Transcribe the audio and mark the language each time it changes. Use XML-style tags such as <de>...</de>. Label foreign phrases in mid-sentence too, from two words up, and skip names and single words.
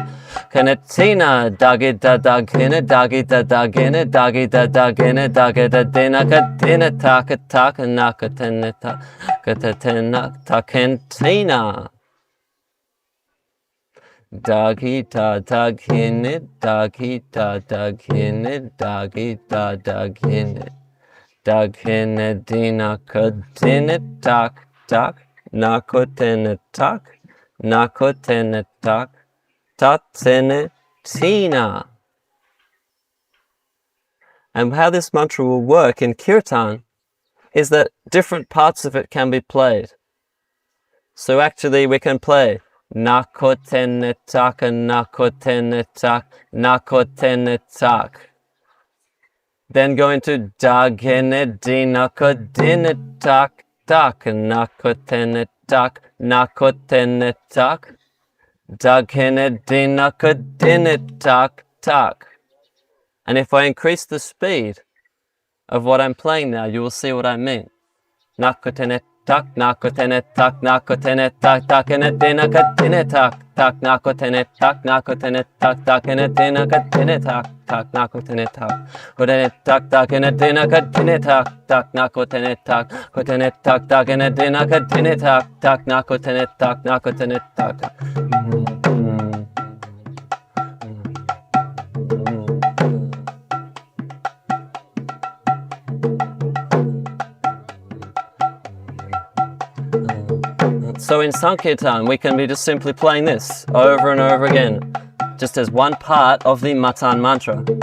<en>Kanatina, dagi da dagine, dagi da dagine, dagi da dagine, dagi da dina kadina, taka taka naka teneta. Katatena takentina. Dagi da dagine, dagi da dagine, dagi da dagine. Dagine dina kadine tak tak, nakotene tak, nakotene tak, tatene tina. And how this mantra will work in kirtan is that different parts of it can be played. So actually we can play nakotene tak, nakotene tak, nakotene tak. Then go into dagene dina kodine tak tak, nakotene tak, nakotene tak. Dagene dina kodine tak tak. And if I increase the speed of what I'm playing now, you will see what I mean. Nakotene tak nakotene tak nakotene tak takene dinakatine tak tak nakotene tak nakotene tak takene dinakatine tak tak nakotene tak kotene tak takene dinakatine tak tak nakotene tak kotene tak takene dinakatine tak tak nakotene tak nakotene tak. So in Sankirtan, we can be just simply playing this over and over again, just as one part of the Matan mantra.</en>